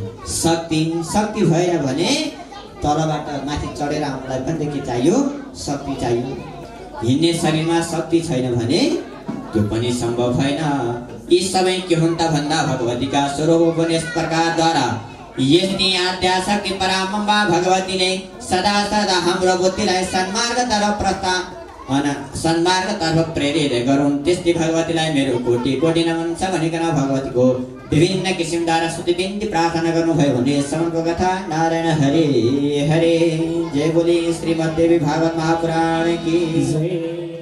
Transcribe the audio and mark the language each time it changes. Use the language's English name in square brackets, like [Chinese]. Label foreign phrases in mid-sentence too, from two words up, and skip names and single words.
[Nepali] शक्ति भएन भने तलबाट माथि चढेर आउनलाई पनि के चाहियो, शक्ति चाहियो। हिँड्ने शरीरमा शक्ति छैन भने त्यो पनि सम्भव छैन। यी सबै के हुन् त भन्दा भगवतीका स्वरूप पनि यस प्रकारद्वारा यस्ती आद्याशक्ति पराम्बा भगवतीले सदा सदा हाम्रो बुद्धिलाई सन्मार्गतर्फ प्रेरित गरौँ। त्यस्तै भगवतीलाई मेरो कोटि कोटि नमन छ भनिकन भगवतीको विभिन्न किसिमद्वारा स्तुति बिन्ती प्रार्थना गर्नुभयो भने श्रवणको कथा नारायण हरे हरे। [Hindi] जय बोली श्रीमद्देवी भागवत महापुराण की जय।